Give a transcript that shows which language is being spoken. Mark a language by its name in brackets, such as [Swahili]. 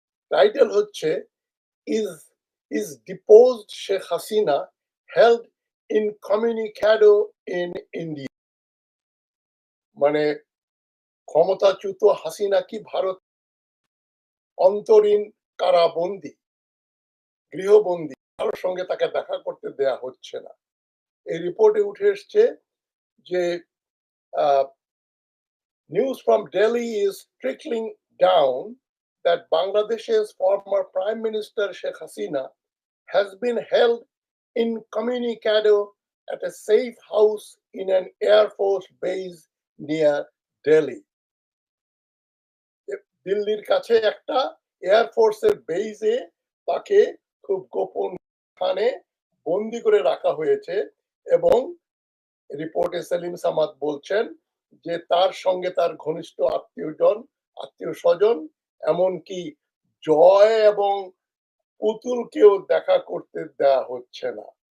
[English] Title হচ্ছে is is deposed Sheikh Hasina held incommunicado in India. [Bangla] মানে ক্ষমতাচ্যুত হাসিনা কি ভারত অন্তরীণ কারাবন্দী, গৃহবন্দী, কারোর সঙ্গে তাকে দেখা করতে দেয়া হচ্ছে না। এই রিপোর্টে উঠে এসছে যে [English] news from Delhi is trickling down that Bangladesh's former Prime Minister Sheikh Hasina has been held incommunicado at a safe house in an Air Force base near Delhi. [Bangla] দিল্লির কাছে একটা এয়ারফোর্সের বেইজে তাকে খুব গোপন স্থানে বন্দি করে রাখা হয়েছে এবং রিপোর্টে সেলিম সামাদ বলছেন যে তার সঙ্গে তার ঘনিষ্ঠ আত্মীয় স্বজন এমনকি জয় এবং পুতুলকেও দেখা করতে দেয়া হচ্ছে না।